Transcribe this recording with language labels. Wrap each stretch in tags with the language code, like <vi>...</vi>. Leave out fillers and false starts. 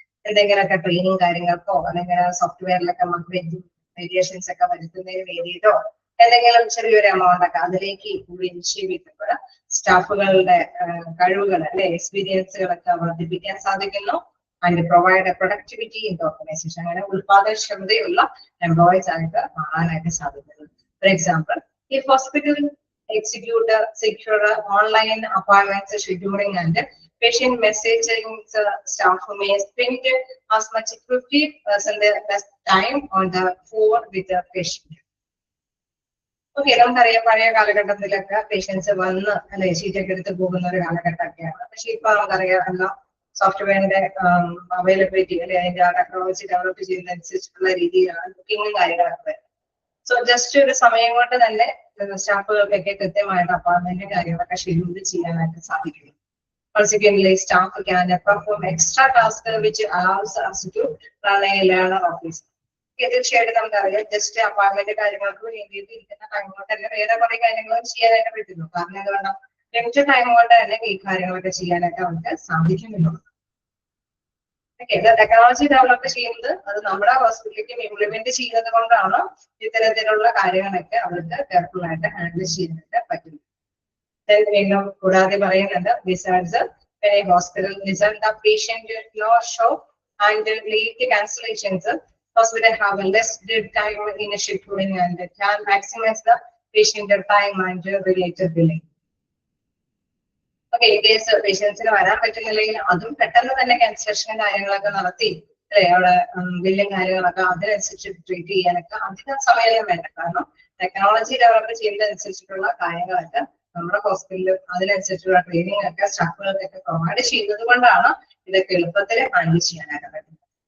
<ml>എന്തെങ്കിലുമൊക്കെ ട്രെയിനിങ് കാര്യങ്ങൾക്കോ അല്ലെങ്കിൽ സോഫ്റ്റ്വെയറിലൊക്കെ വേരിയേഷൻസ് ഒക്കെ വരുത്തുന്നതിന് വേണ്ടിയിട്ടോ എന്തെങ്കിലും ചെറിയൊരു എമൗണ്ട് ഒക്കെ അതിലേക്ക് കൂടി നിക്ഷേപിക്കുമ്പോൾ സ്റ്റാഫുകളുടെ കഴിവുകൾ അല്ലെ, എക്സ്പീരിയൻസുകളൊക്കെ വർദ്ധിപ്പിക്കാൻ സാധിക്കുന്നു.</ml> <en>And provide a productivity in the organization.</en> <ml>അങ്ങനെ ഉത്പാദനക്ഷമതയുള്ള എംപ്ലോയീസ് ആയിട്ട് മാറാനായിട്ട് സാധിക്കുന്നു.</ml> <en>For example, if hospital execute secure online appointments scheduling and patient messaging, staff may spend as much as 50% less time on the phone with the patient.</en> <ml>Okay, നമുക്കറിയാം പഴയ കാലഘട്ടത്തിലൊക്കെ patients വന്ന് അല്ലെ ഷീറ്റൊക്കെ എടുത്ത് പോകുന്ന ഒരു കാലഘട്ടമൊക്കെയാണ്. പക്ഷെ ഇപ്പൊ നമുക്കറിയാം എല്ലാം സോഫ്റ്റ്വെയറിന്റെ അവൈലബിലിറ്റി അല്ലെ, അതിന്റെ ടെക്നോളജി ഡെവലപ്പ് ചെയ്യുന്നതനുസരിച്ചുള്ള രീതിയിലാണ് ബുക്കിങ്ങും കാര്യങ്ങളൊക്കെ വരുന്നത്. സോ ജസ്റ്റ് ഒരു സമയം കൊണ്ട് തന്നെ സ്റ്റാഫുകൾക്കൊക്കെ കൃത്യമായിട്ട് അപ്പോയിന്റ്മെന്റ് കാര്യങ്ങളൊക്കെ ഷെഡ്യൂൾ ചെയ്യാനായിട്ട് സാധിക്കുന്നു.</ml> <en>Consequently, staff can perform extra tasks which allows us to run a learner office.</en> <ml>തീർച്ചയായിട്ടും നമുക്കറിയാം, ജസ്റ്റ് അപ്പോയിന്റ്മെന്റ് കാര്യങ്ങൾക്ക് വേണ്ടിയിട്ട് ഇരിക്കുന്ന ടൈം കൊണ്ട് തന്നെ വേറെ കുറെ കാര്യങ്ങളും ചെയ്യാനായിട്ട് പറ്റുന്നു. കാരണം എന്തുകൊണ്ട് ലിമിറ്റഡ് ടൈം കൊണ്ട് തന്നെ ഈ കാര്യങ്ങളൊക്കെ ചെയ്യാനായിട്ട് അവർക്ക് സാധിക്കുന്നുള്ളൂ. ടെക്നോളജി ഡെവലപ്പ് ചെയ്യുന്നത് അത് നമ്മുടെ ഹോസ്പിറ്റലിലേക്ക് ഇംപ്ലിമെന്റ് ചെയ്യുന്നത് കൊണ്ടാണ് ഇത്തരത്തിലുള്ള കാര്യങ്ങളൊക്കെ അവർക്ക് കെയർഫുൾ ആയിട്ട് ഹാൻഡിൽ ചെയ്യാനായിട്ട് പറ്റുന്നത്. വീണ്ടും കൂടാതെ പറയുന്നുണ്ട്,</ml> <en>Besides hospital result the patient no show and late cancellations, hospital have less dead time in scheduling and can maximize the patient time and related billing.</en> <ml>Okay, in case പേഷ്യൻസിന് വരാൻ പറ്റുന്നില്ലെങ്കിൽ അതും പെട്ടെന്ന് തന്നെ ക്യാൻസലേഷൻ കാര്യങ്ങളൊക്കെ നടത്തി അല്ലെ, അവിടെ ബില്ലിംഗ് കാര്യങ്ങളൊക്കെ അതിനനുസരിച്ച് ട്രീറ്റ് ചെയ്യാനൊക്കെ അധികം സമയം വേണ്ട. കാരണം ടെക്നോളജി ഡെവലപ്പ് ചെയ്യുന്നതനുസരിച്ചിട്ടുള്ള കാര്യങ്ങളൊക്കെ നമ്മുടെ ഹോസ്പിറ്റലിൽ അതിനനുസരിച്ചുള്ള ട്രെയിനിങ് ഒക്കെ സ്റ്റാഫുകൾക്കൊക്കെ പ്രൊവൈഡ് ചെയ്യുന്നത് കൊണ്ടാണ് ഇതൊക്കെ എളുപ്പത്തിൽ ഹാൻഡിൽ ചെയ്യാനായിട്ട് പറ്റുന്നത്.</ml>